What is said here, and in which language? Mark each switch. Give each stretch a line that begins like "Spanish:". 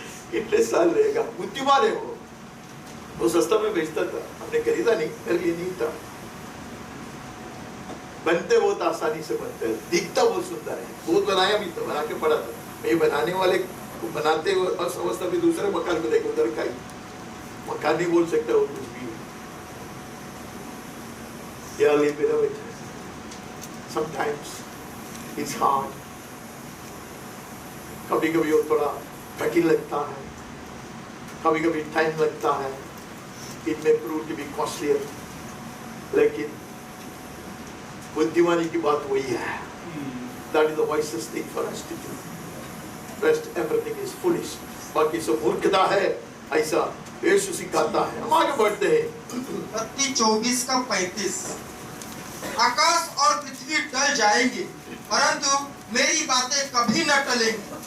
Hindi: कितने साल रहेगा, बुद्धिमान है वो सस्ता में बेचता था, हमने खरीदा नहीं, मेरे लिए नहीं था। बनते बहुत आसानी से बनते हैं, दिखता बहुत सुंदर है, बहुत बनाया भी था, बना के पड़ा था। ये बनाने वाले को बनाते हुए अवस्था भी दूसरे मकान को देखो, उधर का ही मकान नहीं बोल सकता वो कुछ भी।
English: Dearly beloved, sometimes it's hard.
Hindi: कभी-कभी वो थोड़ा कठिन लगता है, कभी-कभी टाइम लगता है,
English: it may prove to be costlier,
Hindi: लेकिन बुद्धिमानी की बात वही है।
English: That is the wisest thing for us to do. Rest everything is foolish.
Hindi: बाकी सब मूर्खता है, ऐसा यीशु सिखाता है। हम आगे बढ़ते हैं। मत्ती 24:35। आकाश और पृथ्वी टल जाएंगे परंतु मेरी बातें कभी न टलेंगी।